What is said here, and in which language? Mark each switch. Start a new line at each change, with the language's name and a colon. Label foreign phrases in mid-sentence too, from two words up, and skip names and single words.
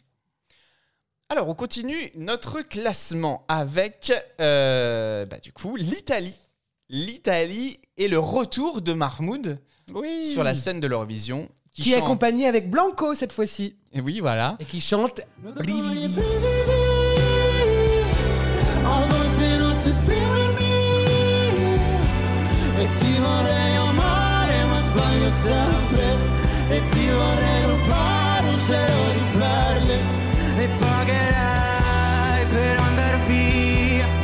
French: Alors, on continue notre classement avec du coup l'Italie. L'Italie et le retour de Mahmoud sur la scène de l'Eurovision. Qui est accompagné avec Blanco cette fois-ci. Et oui, voilà. Et qui chante Brividi.
Italian: A volte non so esprimermi e ti vorrei amare ma sbaglio sempre e ti vorrei rubare un cielo di perle e pagherai per andare via,